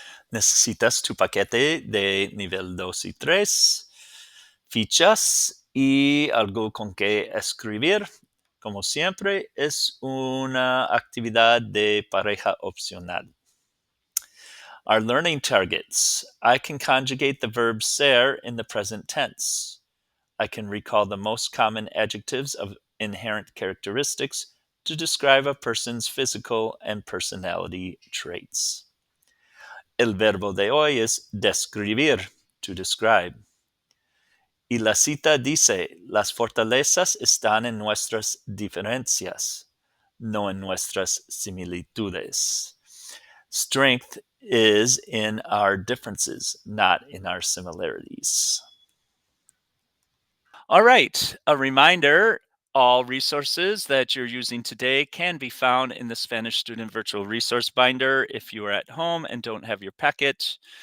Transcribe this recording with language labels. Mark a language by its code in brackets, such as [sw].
[es] Necesitas tu paquete de nivel 2 y 3, fichas y algo con que escribir. Como siempre, es una actividad de pareja opcional. [en] Our learning targets. I can conjugate the verb ser in the present tense. I can recall the most common adjectives of inherent characteristics to describe a person's physical and personality traits. [es] El verbo de hoy es describir, [en] to describe. [es] Y la cita dice, las fortalezas están en nuestras diferencias, no en nuestras similitudes. [en] Strength is in our differences, not in our similarities. All right, a reminder, all resources that you're using today can be found in the Spanish Student Virtual Resource Binder if you are at home and don't have your packet.